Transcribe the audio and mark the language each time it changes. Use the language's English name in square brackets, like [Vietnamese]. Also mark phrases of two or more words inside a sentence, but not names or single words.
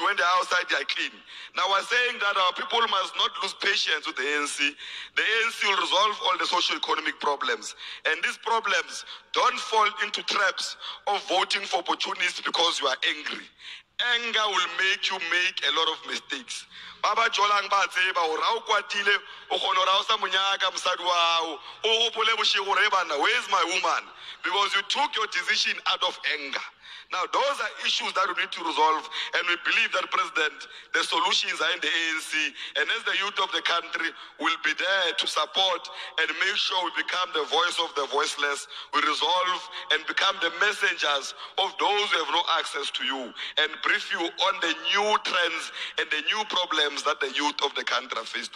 [English] When they're outside, they are clean. Now we're saying that our people must not lose patience with the ANC. The ANC will resolve all the socio-economic problems. And these problems don't fall into traps of voting for opportunists because you are angry. Anger will make you make a lot of mistakes. [Southern Sotho] Baba Jolang ba tseba hore ha o kwatile o kgona hore ha o sa monyaka mosadi wa hao o hopole boshego hore bana, [English] where is my woman? Because you took your decision out of anger. Now, those are issues that we need to resolve, and we believe that, President, the solutions are in the ANC, and as the youth of the country will be there to support and make sure we become the voice of the voiceless, we resolve and become the messengers of those who have no access to you, and brief you on the new trends and the new problems that the youth of the country are faced with.